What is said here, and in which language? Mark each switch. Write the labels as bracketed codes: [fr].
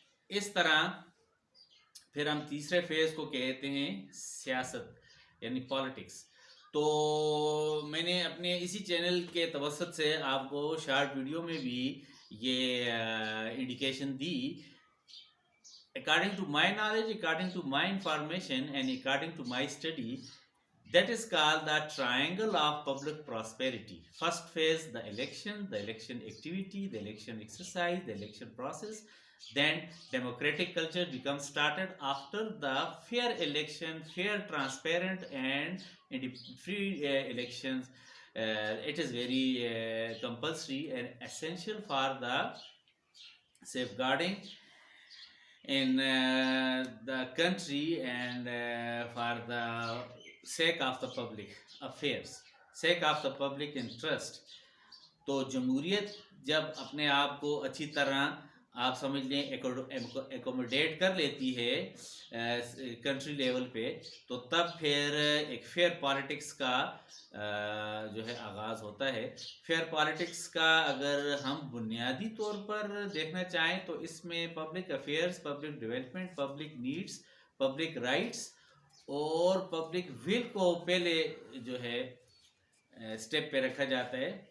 [ur] اس طرح پھر ہم تیسرے فیز کو کہتے ہیں سیاست، یعنی پالیٹکس. تو میں نے اپنے اسی چینل کے توسط سے آپ کو شارٹ ویڈیو میں بھی یہ indication the. [en] According to my knowledge, according to my information, and according to my study, that is called the triangle of public prosperity. First phase, the election activity, the election exercise, the election process. Then democratic culture becomes started after the fair election, fair, transparent, and free elections. It is very compulsory and essential for the safeguarding in the country and for the sake of the public affairs, sake of the public interest. [ur] تو جمہوریت جب اپنے آپ کو اچھی طرح آپ سمجھ لیں ایکوموڈیٹ کر لیتی ہے کنٹری لیول پہ، تو تب پھر ایک فیئر پالیٹکس کا جو ہے آغاز ہوتا ہے. فیئر پالیٹکس کا اگر ہم بنیادی طور پر دیکھنا چاہیں تو اس میں public affairs, public development, public needs, public rights اور پبلک ول کو پہلے جو ہے اسٹیپ پہ رکھا جاتا ہے.